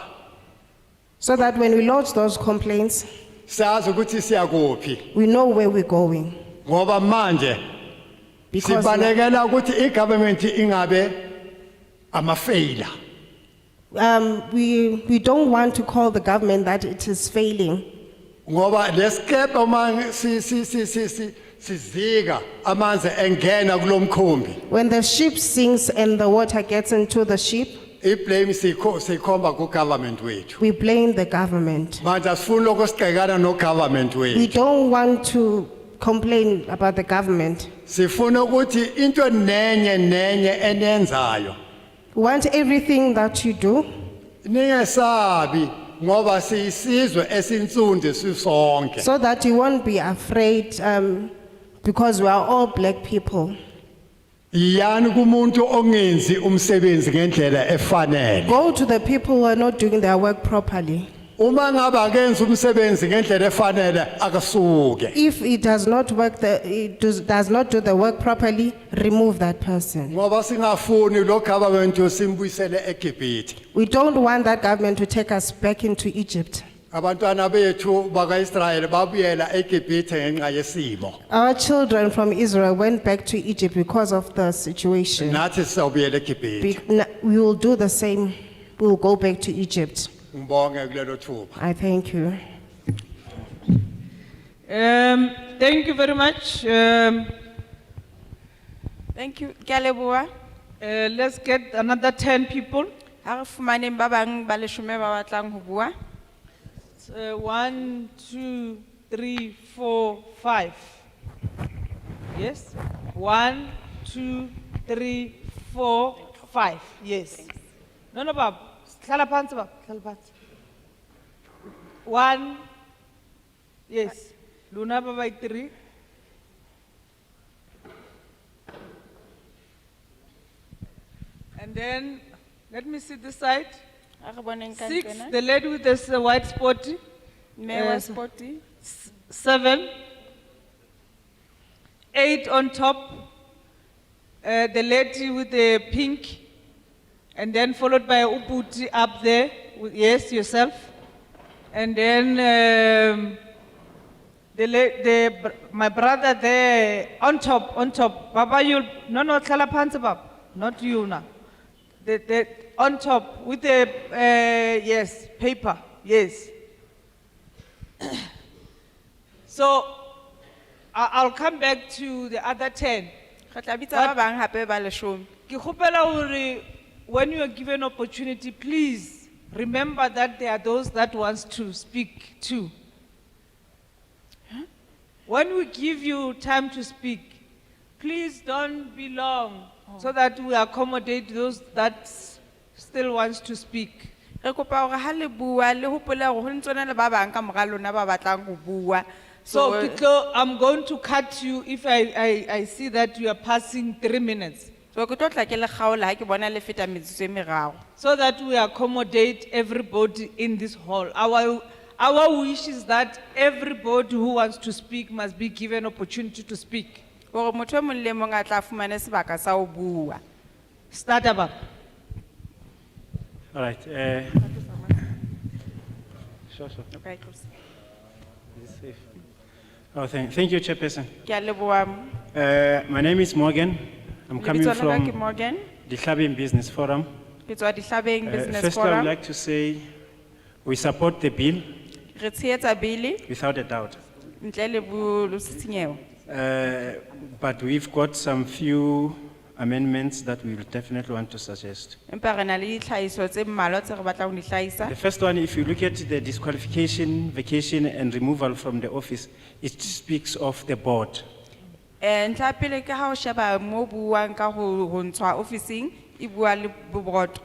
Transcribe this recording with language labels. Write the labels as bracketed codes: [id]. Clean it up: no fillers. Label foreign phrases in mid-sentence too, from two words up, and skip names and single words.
[en] so that when we lodge those complaints, [zu] sazi ukuthi siyakuphi [en] we know where we're going. [zu] ngoba manje [en] Because [zu] sibalekela ukuthi igovernment ingabe ama failure. [en] we don't want to call the government that it is failing. [zu] Ngoba lesikepe uma sizika amanzi engena kulomkhumbi [en] When the ship sinks and the water gets into the ship, [zu] iblame sikhomba ku government wethu. [en] we blame the government. [zu] Manje asifuni ukusigxekana no government [en] We [zu] wethu. [en] don't want to complain about the government. [zu] Sifuna ukuthi into nenye enenzayo [en] We want everything that you do, [zu] Ningesabi ngoba siyisizwe esinsundu sisonke. [en] so that you won't be afraid, because we are all black people. [zu] Yani kumuntu ongenzi umsebenzi ngendlela efanele. [en] Go to the people who are not doing their work properly. [zu] Uma ngabe akenzi umsebenzi ngendlela efanele akasuke. [en] If it does not work, does not do the work properly, remove that person. [zu] Ngoba singafuni lo government yosimbuyisele eGibhithe. [en] We don't want that government to take us back into Egypt. [zu] Abantwana bethu bakaIsrael babuyela eGibhithe ngenxa yesimo. [en] Our children from Israel went back to Egypt because of the situation. [zu] Nathi sizobuyela eGibhithe. [en] We will do the same. We will go back to Egypt. [zu] Ngibonge kulelo thuba. [en] I thank you. Thank you very much. Thank you. [st] Ke a leboha. [en] Let's get another 10 people. [st] Ha re fumaneng ba bang ba leshome ba batlang ho bua. [en] 1, 2, 3, 4, 5. Yes. 1, 2, 3, 4, 5. Yes. No, no, [zu] Bab. Hlala phansi, Bab. Hlala phansi. 1. [en] Yes. Luna Baba 3. And then let me see this side. [st] Ha re boneng ka 6, ntlwana. [en] the lady with this white spotty. [st] Mme wa sporti. [en] 7, 8 on top, the lady with the pink, and then followed by Uputi up there, yes, yourself, and then my brother there on top, Baba, you, no, [zu] Tlala Phansi, Baba, [en] not you now, the on top with the, yes, paper, yes. So I'll come back to the other 10. [st] Re tla bitsa ba bang hape ba leshome. Ke kgopela hore [en] when you are given opportunity, please remember that there are those that wants to speak too. When we give you time to speak, please don't be long so that we accommodate those that still wants to speak. [st] Re kopa hore ha le bua le hopole hore ho ntsona le ba bang ka mora lona ba batlang ho bua. [en] So Kitlo, I'm going to cut you if I see that you are passing 3 minutes. [st] So ke tlo tla ke le kgaola ha ke bona le feta metsotso e meraro. [en] So that we accommodate everybody in this hall. Our wish is that everybody who wants to speak must be given opportunity to speak. [st] Hore motho e mong le mong a tla fumane sebaka sa ho bua. [en] Start about. All right. Sure. Okay, close. Is it safe? Oh, thank you, Chairperson. [st] Ke a leboha. [en] My name is Morgan. I'm coming [st] Lebitso la ka ke [en] from Morgan. the Hlabeng Business Forum. [st] Ke tswa Dihlabeng Business [en] First, I would [st] Forum. [en] like to say we support the bill [st] Re tshehetsa bili [en] without a doubt. [st] ntle le bositshinyeho. [en] But we've got some few amendments that we will definitely want to suggest. [st] Empa re na le ditlhahiso tse mmalwa tse re batlang ho di hlahisa. [en] The first one, if you look at the disqualification, vacation, and removal from the office, it speaks of the board. [st] Ntlha ya pele ke ha o sheba mo buang ka ho ntshwa officing e bua le board.